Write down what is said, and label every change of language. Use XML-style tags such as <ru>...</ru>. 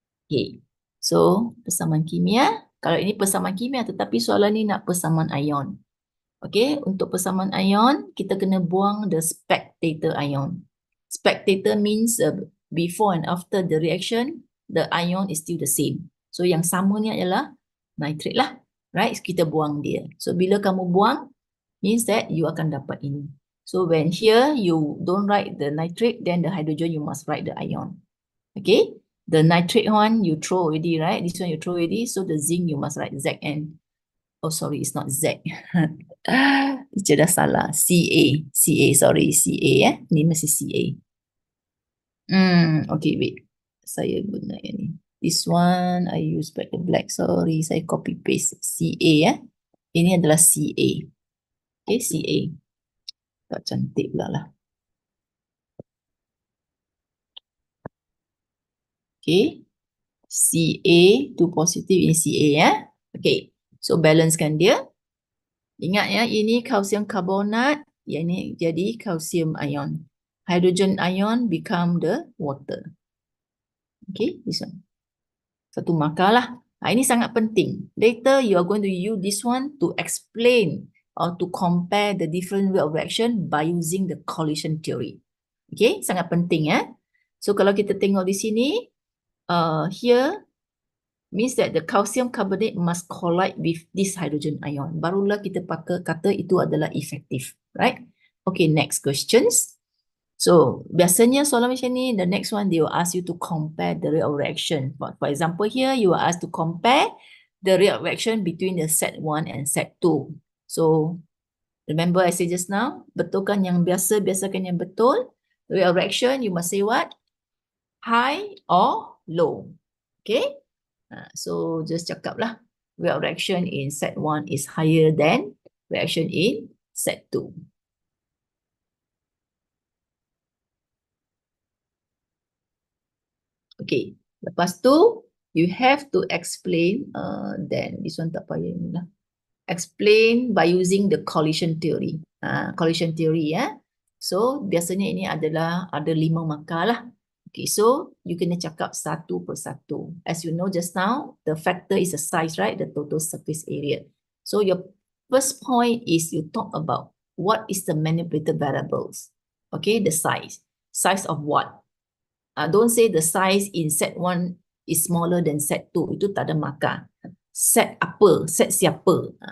<ms>Okay, so persamaan kimia. Kalau ini persamaan kimia, tetapi soalan ni nak persamaan ion. Okay, untuk persamaan ion, kita kena buang the spectator ion.</ms> <en>Spectator means before and after the reaction, the ion is still the same.</en> <ms>So yang sama ni adalah nitrate lah. Right, kita buang dia. So bila kamu buang,</ms> <en>means that you</en> <ms>akan dapat ini.</ms> <en>So when here you don't write the nitrate, then the hydrogen you must write the ion. Okay, the nitrate one you throw already, right? This one you throw already. So the zinc you must write Zn. Oh sorry, it's not Z.</en> <ms>Itu dah salah. Ca, sorry, Ca Ni masih Ca. Okay, wait. Saya guna yang ni.</ms> <en>This one I use back the black.</en> <ms>Sorry, saya copy paste Ca Ini adalah Ca. Okay, Ca. Tak cantik pula lah. Okay. Ca, 2 positive ini Ca ya. Okay. So balancekan dia. Ingat ya, ini calcium carbonate, yang ini jadi calcium ion.</ms> <en>Hydrogen ion become the water. Okay, this one.</en> <ms>Satu markah lah. Ini sangat penting.</ms> <en>Later you are going to use this one to explain or to compare the different way of reaction by using the collision theory. Okay,</en> <ms>sangat penting ya. So kalau kita tengok di sini,</ms> <en>here means that the calcium carbonate must collide with this hydrogen ion.</en> <ms>Barulah kita kata itu adalah efektif, right?</ms> <en>Okay, next questions.</en> <ms>So biasanya soalan macam ni,</ms> <en>the next one they will ask you to compare the rate of reaction. For example here, you are asked to compare the rate of reaction between the set 1 and set 2. So remember I said just now,</en> <ms>betulkan yang biasa, biasakan yang betul.</ms> <en>Rate of reaction, you must say what? High or low. Okay? So just cakap lah, rate of reaction in set 1 is higher than reaction in set 2. Okay, lepas tu you have to explain, then this one</en> <ms>tak payah ni lah.</ms> <en>Explain by using the collision theory. Collision theory ya.</en> <ms>So biasanya ini adalah ada 5 markah lah. Okay, so you kena cakap satu per satu.</ms> <en>As you know just now, the factor is the size, right? The total surface area. So your first point is you talk about what is the manipulated variables. Okay, the size. Size of what? Don't say the size in set 1 is smaller than set 2.</en> <ms>Itu tak ada markah. Set apa? Set siapa?</ms>